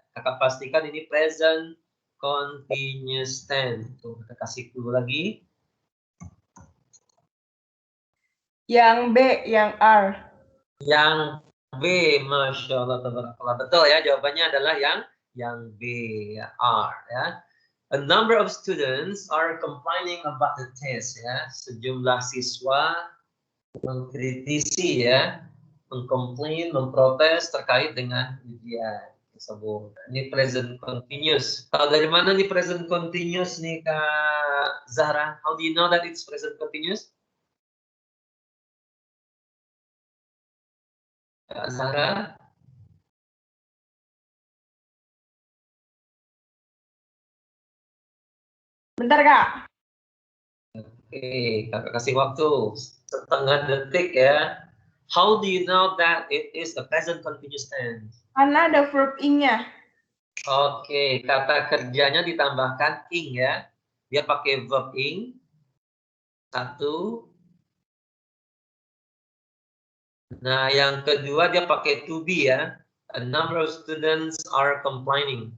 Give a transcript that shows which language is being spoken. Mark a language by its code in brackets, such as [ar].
[id] Kakak pastikan ini present continuous tense. Tuh, kita kasih dulu lagi. Yang B, yang R. Yang B, Masya Allah, betul ya. Jawabannya adalah yang B, ya, R ya. [en] A number of students are complaining about the test ya. [id] Sejumlah siswa mengkritisi ya, mengkomplain, memprotes terkait dengan ujian tersebut. Ini present continuous. Tahu dari mana nih present continuous nih Kak Zahra? [en] How do you know that it's present continuous? [id] Kak Zahra? Bentar, Kak. Oke, kakak kasih waktu setengah detik ya. [en] How do you know that it is a present continuous tense? [id] Karena ada verb ing-nya. Oke, kata kerjanya ditambahkan ing ya. Dia pakai verb ing. 1, Nah, yang kedua dia pakai to be ya. [en] A number of students are complaining.